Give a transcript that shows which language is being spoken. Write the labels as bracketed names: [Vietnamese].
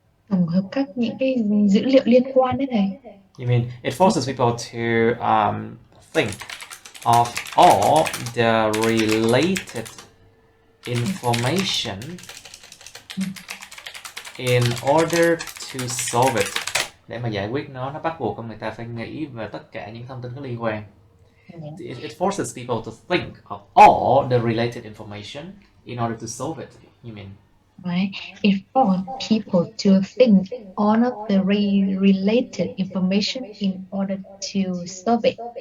[Vietnamese] Tổng hợp các những cái dữ liệu liên quan đấy này. [English] You mean it forces people to think of all the related information in order to solve it. [Vietnamese] Để mà giải quyết nó bắt buộc con người ta phải nghĩ về tất cả những thông tin có liên quan. [English] It forces people to think of all the related information in order to solve it. You mean? Right. It forces people to think all of the related information in order to solve it.